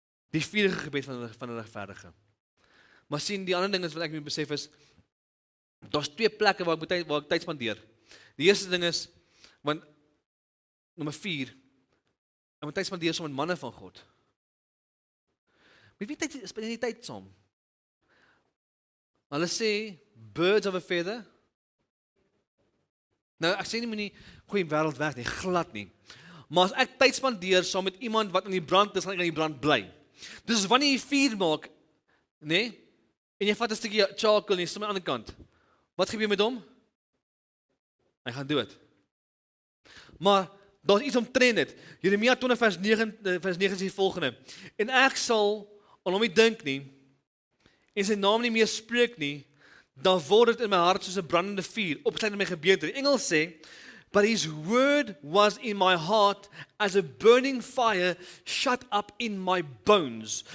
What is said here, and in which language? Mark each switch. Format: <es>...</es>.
<af>Die vierde gebed van 'n regverdige. Maar sien, die ander ding is wat ek moet besef is, daar's 2 plekke waar ek tyd spandeer. Die eerste ding is, want nommer 4, ek moet tyd spandeer saam met manne van God. Met wie spandeer jy tyd saam? Hulle sê,</af> <en>birds of a feather.</en> <af>Nou, ek sê nie moenie goeie wêreld weg nie, glad nie. Maar as ek tyd spandeer saam met iemand wat in die brand is, gaan ek in die brand bly. Dus wanneer jy vuur maak, nee, en jy vat 'n stukkie charcoal en jy sit aan die ander kant, wat gebeur met hom? Hy gaan dood. Maar Daar's iets omtrent dit. Jeremia 20 vers 9 sê die volgende. En ek sal aan hom nie dink nie, en sy naam nie meer spreek nie, dan word dit in my hart soos 'n brandende vuur, opgesluit in my gebeente. Die engel sê,</af> <en>but his word was in my heart as a burning fire shut up in my bones.</en>